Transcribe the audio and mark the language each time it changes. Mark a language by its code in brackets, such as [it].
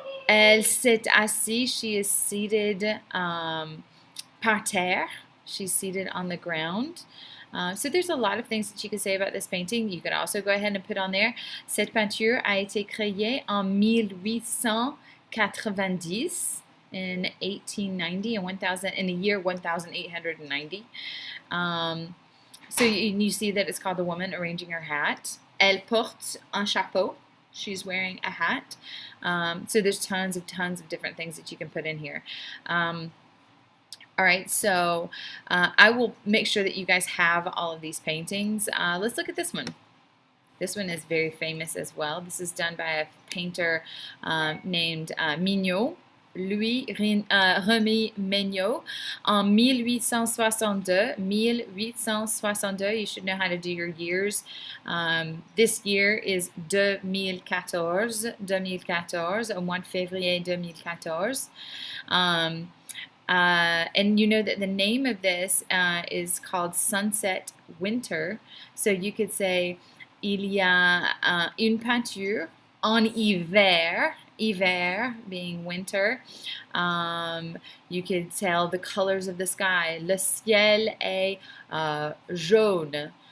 [fr] Elle s'est assise, [en] she is seated [fr] par terre. [en] She's seated on the ground. So there's a lot of things that you could say about this painting. You could also go ahead and put on there, [fr] cette peinture a été créée en 1890, [en] in 1890, in the year 1890. So you see that it's called The Woman Arranging Her Hat. [fr] Elle porte un chapeau. [en] She's wearing a hat. So there's tons of different things that you can put in here. All right, so I will make sure that you guys have all of these paintings. Let's look at this one. This one is very famous as well. This is done by a painter named Mignot, Louis Remy Mignot, [fr] en 1862. [en] 1862, you should know how to do your years. This year is 2014, [fr] au mois de février 2014. [en] And you know that the name of this is called Sunset Winter. So you could say, [fr] il y a une peinture en hiver, [en] hiver being winter. You could tell the colors of the sky. [fr] Le ciel est jaune.